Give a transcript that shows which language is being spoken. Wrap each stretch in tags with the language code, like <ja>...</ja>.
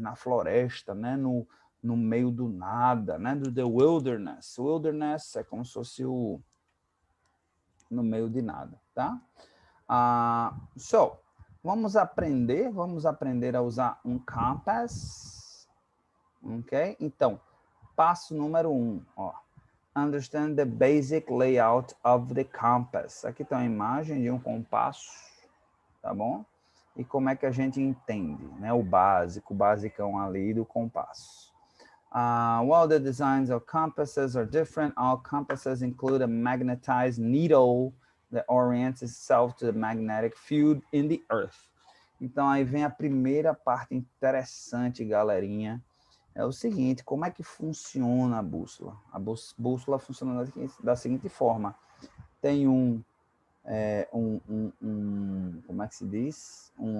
<pt>Na floresta, né? No meio do nada, né?</pt> <en>Do the wilderness.</en> <pt>Wilderness é como se fosse no meio de nada, tá? So, vamos aprender a usar um compass, ok? Então, passo número 1, ó.</pt> <en>Understand the basic layout of the compass.</en> <pt>Aqui está uma imagem de um compasso, tá bom? E como é que a gente entende, né? O basicão ali do compasso.</pt> <en>While the designs of compasses are different, all compasses include a magnetized needle that orients itself to the magnetic field in the earth.</en> <pt>Então, aí vem a primeira parte interessante, galerinha. É o seguinte, como é que funciona a bússola? A bússola funciona da seguinte forma. Tem como é que se diz?</pt>